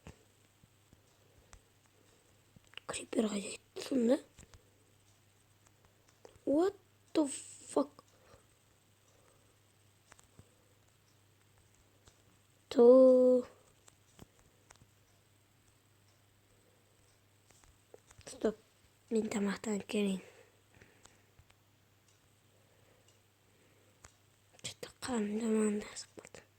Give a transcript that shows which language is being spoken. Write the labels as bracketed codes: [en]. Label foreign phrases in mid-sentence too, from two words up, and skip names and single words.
[kk] Крипер қайда кетті сонда? [en] What the fuck? [kk] Стоп, мен тамақтанып келейін. Қарным жаман ашып қалды.